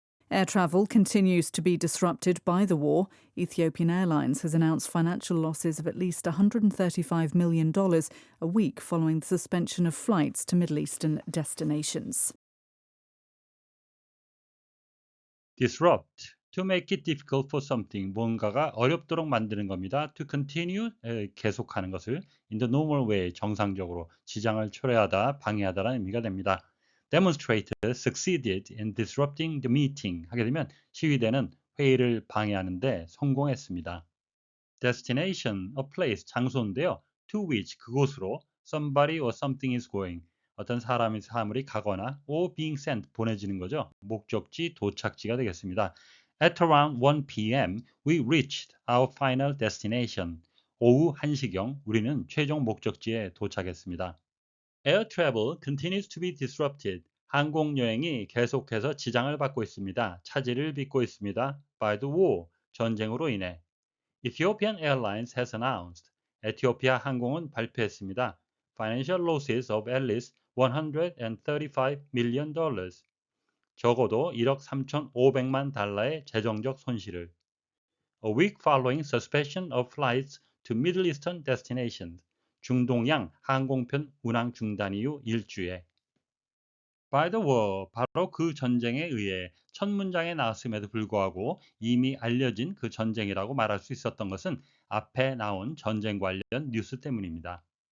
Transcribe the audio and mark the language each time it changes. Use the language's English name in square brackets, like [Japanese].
[English] Air travel continues to be disrupted by the war. Ethiopian Airlines has announced financial losses of at least $135 million a week following the suspension of flights to Middle Eastern destinations. Disrupt. To make it difficult for something. [Korean] 뭔가가 어렵도록 만드는 겁니다. [English] To continue. [Korean] 계속하는 것을. [English] In the normal way. [Korean] 정상적으로. 지장을 초래하다, 방해하다라는 의미가 됩니다. [English] Demonstrator succeeded in disrupting the meeting. [Korean] 하게 되면 시위대는 회의를 방해하는데 성공했습니다. [English] Destination, a place, [Korean] 장소인데요. [English] To which, [Korean] 그곳으로 [English] somebody or something is going. [Korean] 어떤 사람이 사물이 가거나 [English] or being sent, [Korean] 보내지는 거죠. 목적지, 도착지가 되겠습니다. [English] At around 1 p.m., we reached our final destination. [Korean] 오후 1시경 우리는 최종 목적지에 도착했습니다. [English] Air travel continues to be disrupted. [Korean] 항공 여행이 계속해서 지장을 받고 있습니다. 차질을 빚고 있습니다. [English] By the war, [Korean] 전쟁으로 인해. [English] Ethiopian Airlines has announced. [Korean] 에티오피아 항공은 발표했습니다. [English] Financial losses of at least $135 million. [Korean] 적어도 1억 3,500만 달러의 재정적 손실을. [English] A week following suspension of flights to Middle Eastern destinations. [Korean] 중동양 항공편 운항 중단 이후 일주에. [English] By the war, [Korean] 바로 그 전쟁에 의해 첫 문장에 나왔음에도 불구하고 이미 알려진 그 전쟁이라고 말할 수 있었던 것은 앞에 나온 전쟁 관련 뉴스 때문입니다.